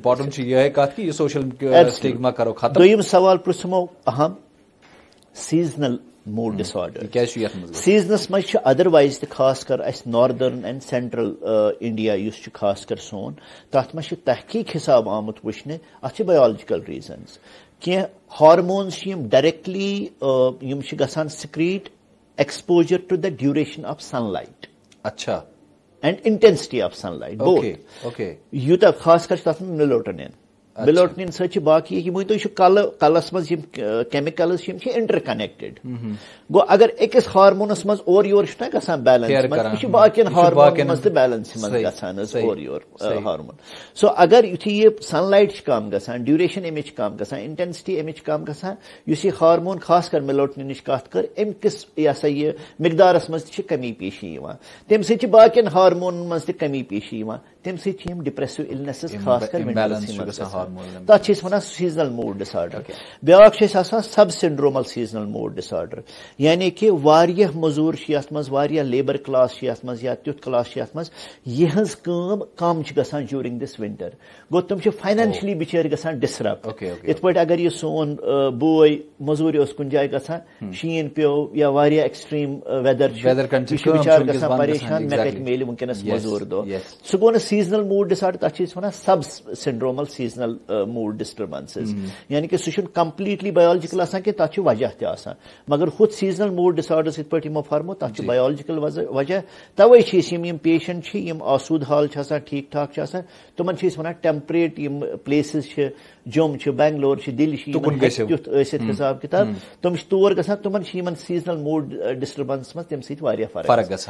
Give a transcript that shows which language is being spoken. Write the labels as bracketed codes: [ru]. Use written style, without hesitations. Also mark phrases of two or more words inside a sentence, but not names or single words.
[ks] تکلیٖف دوٚیِم سوال پرژھمو اہم [en] seasonal mood disorder [ks] سیزنس منٛز چھِ ادروایز تہِ خاص کر اسہِ [en] northern and central India [ks] یُس چھُ خاص کر سون تتھ منٛز چھِ تحقیٖق حساب آمُت وٕچھنہٕ اتھ چھِ [en] biological reasons [ks] کینٛہہ ہارمونز چھِ یِم ڈایریکٹلی یِم چھِ گژھان [en] secrete exposure to the duration of sun light [ks] اچھا [en] and intensity of sun light [ks] یوٗتاہ خاص کر چھُ تتھ منٛز میلوٹونِن میلوٹونِن سۭتۍ چھِ باقٕے یہِ مٲنۍتو یہِ چھُ کلس منٛز یِم کیمِکلز چھِ یِم چھِ انٹر کنیکٹڈ گوٚو اگر أکِس ہارمونس منٛز اورٕ یور چھُنہ گژھان بیلنس منٛز یہِ چھُ باقین ہارمونن منٛز تہِ بیلنس منٛز گژھان حظ اورٕ یور ہارمون سو اگر یُتھُے یہِ [en] sun light [ks] چھِ کم گژھان ڈیوریشن امِچ چھِ کم گژھان انٹینسٹی امِچ کم گژھان یُس یہِ ہارمون خاص کر میلوٹونِنٕچ کتھ کر امہِ کِس یہِ ہسا یہِ مقدارس منٛز تہِ چھِ کمی پیشی یِوان تمہِ سۭتۍ چھِ باقین ہارمونن منٛز تہِ کمی پیشی یِوان تمہِ سۭتۍ چھِ یِم [en] depressive illnesses [ks] خاص کر تک ونان [en] seasonal mood disorder. [ks] بیاکھ [en] sub syndromal seasonal mood disorder, [ks] یعنی کہ واریاہ مزور یتھ مز, واریاہ [en] labour class [ks] یتھ مز یا تیُتھ کلاس یتھ مز یہنز کام کم گژھان [en] during this winter. [ks] گو تم فائنینشلی بچار گژھان ڈسرپٹ. ات پٲٹھۍ اگر یہ سون بوے مزوٗرِ اوس کُنہِ جایہِ گژھان, شیٖن پیو یا واریاہ [en] extreme weather [ks] چھُ بِچار گژھان پریشان, مےٚ کتہِ میلہِ وٕنکیٚنس مزوٗر دۄہ. سُہ گوٚو نہٕ [en] seasonal mood disorder, [ks] تتھ چھِ أسۍ وَنان [en] sub syndromal seasonal mood disturbances. [ks] یعنی کہ سُہ چھُنہٕ [en] completely biological [ks] آسان کینٛہہ, تتھ چھُ وجہ تہِ آسان. مگر ہُتھ [en] seasonal mood disorders [ks] یِتھ پٲٹھۍ یِمو فرمو تتھ چھُ بایولجیکل وجہ. توے چھِ أسۍ یِم پیشنٹ چھِ یِم آسوٗد حال چھِ آسان, ٹھیٖک ٹھاک چھِ آسان, تِمن چھِ أسۍ وَنان ٹیمپریٹ یِم پلیسز چھِ, جوٚم چھِ, بنگلور چھِ, دِلہِ چھِ, یِمن ہیٚکہِ تیُتھ ٲسِتھ حِساب کِتاب, تِم چھِ تور گژھان, تِمن چھِ یِمن [en] seasonal mood disturbance [ks] منٛز تمہِ سۭتۍ واریاہ فرق گژھان.